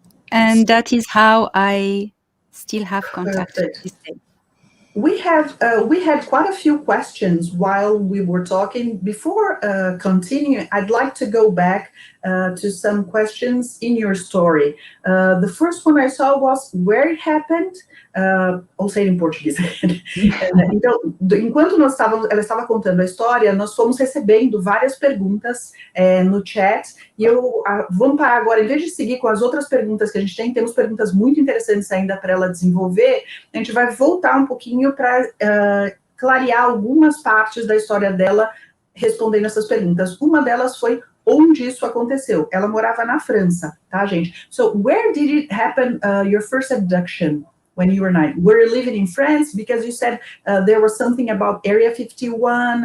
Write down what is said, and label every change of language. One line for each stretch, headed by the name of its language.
English: And that is how I still have contact to this day. We had quite a few questions while we were talking. Before continuing, I'd like to go back to some questions in your story. The first one I saw was where it happened.
Portuguese: Ou seja, em português. Então, enquanto ela estava contando a história, nós fomos recebendo várias perguntas no chat, e vamos parar agora, em vez de seguir com as outras perguntas que a gente tem, temos perguntas muito interessantes ainda para ela desenvolver, a gente vai voltar um pouquinho para clarear algumas partes da história dela, respondendo essas perguntas. Uma delas foi onde isso aconteceu. Ela morava na França, tá, gente?
English: So, where did it happen, your first abduction? When you were 9, were you living in France? Because you said there was something about Area 51.